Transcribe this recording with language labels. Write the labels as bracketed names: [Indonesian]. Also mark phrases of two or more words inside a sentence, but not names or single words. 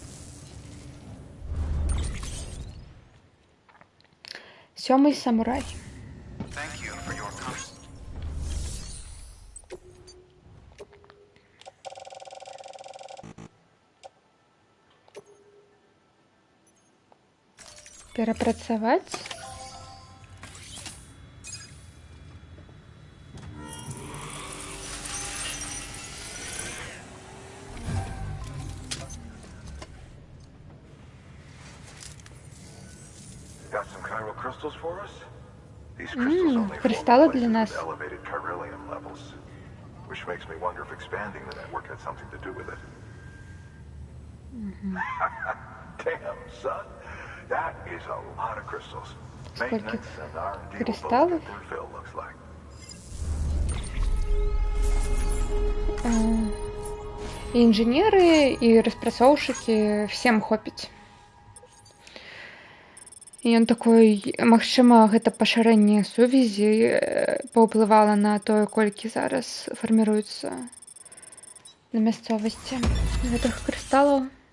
[Belarusian] Сёмы самурай. Перапрацаваць. [English] Got some chiral crystals for us? These crystals only [Russian] кристаллы для нас. [English] Elevated chiralium levels, which makes me wonder if expanding the network had something to do with it. Damn, son. That is a lot of crystals. Maintenance and R&D will both get their fill, looks like. [Belarusian] Інжынеры і распрацоўшчыкі всем хопіць. І ён такой, магчыма, гэта пашырэнне сувязі паўплывала на тое, колькі зараз фарміруецца на мясцовасці гэтых крысталаў.